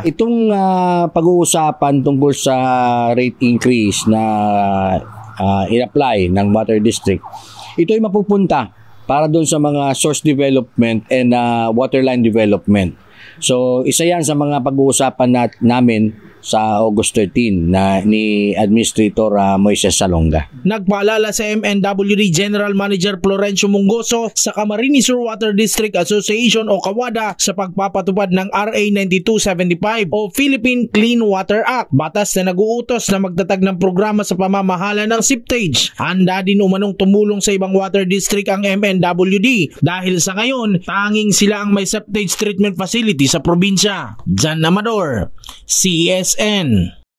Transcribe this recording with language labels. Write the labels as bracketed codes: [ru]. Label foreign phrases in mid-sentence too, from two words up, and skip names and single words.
[tl] Itong pag-uusapan tungkol sa rate increase na in-apply ng Water District, ito ay mapupunta para doon sa mga [en] source development and waterline development. [tl] So, isa yan sa mga pag-uusapan namin sa August 13 na ni Administrator Moises Salonga. Nagpaalala sa MNWD General Manager Florencio Mungoso sa Camarines Sur Water District Association o KAWADA sa pagpapatupad ng RA 9275 o Philippine Clean Water Act, batas na nag-uutos na magtatag ng programa sa pamamahala ng septage. Handa din umanong tumulong sa ibang water district ang MNWD dahil sa ngayon tanging sila ang may [en] septage treatment facility [tl] sa probinsya. John Amador, CSN.